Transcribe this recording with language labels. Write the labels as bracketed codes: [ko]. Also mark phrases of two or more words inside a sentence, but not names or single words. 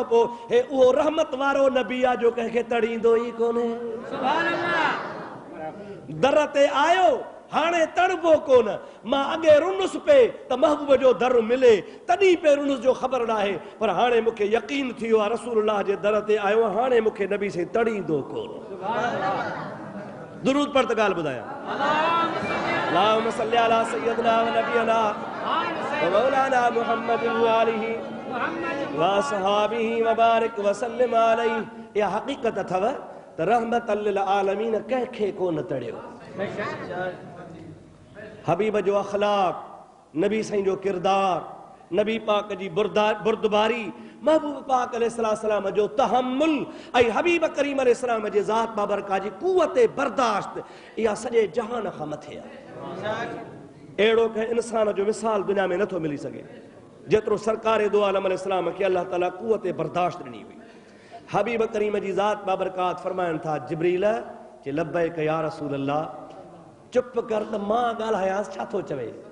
[sd] पोइ हे उहो रहमत वारो नबी आ जो कंहिंखे तड़ींदो ई कोन्हे [ar] سبحان الله [sd] दर ते आयो हाणे तड़बो कोन मां अॻे रुनुस पे त महबूब जो दर मिले तॾहिं पे रुनुस जो ख़बर न आहे पर हाणे मूंखे यकीन थी वियो आहे रसूलुल्लाह जे दर ते आयो हाणे मूंखे नबी से तड़ींदो कोन दुरूद पढ़ त ॻाल्हि ॿुधायां [ar] اللهم صل على سيدنا ونبينا ومولانا محمد وآله وأصحابه وبارك وسلم عليه [sd] इहा हक़ीक़त अथव त [ar] رحمة للعالمين [sd] कंहिंखे कोन तड़ियो हबीब जो अखलाक नबी साईं जो किरदार नबी पाक जी बुर्दबारी महबूब पाक अलैहिस्सलाम जो तहम्मुल ऐं हबीब करीम अलैहिस्सलाम जे ज़ात बाबरका जी कुवत बर्दाश्त इहा सॼे जहान खां मथे आहे अहिड़ो कंहिं इंसान जो मिसाल दुनिया में नथो मिली सघे जेतिरो सरकार दो आलम अलैहिस्सलाम खे अल्लाह ताला कुवत बर्दाश्त ॾिनी हुई हबीब करीम जी ज़ात बाबरकात फरमाइनि था जिब्रील जे [ar] لبيك يا رسول الله [sd] चुप कर त मां ॻाल्हायांसि छा थो चवे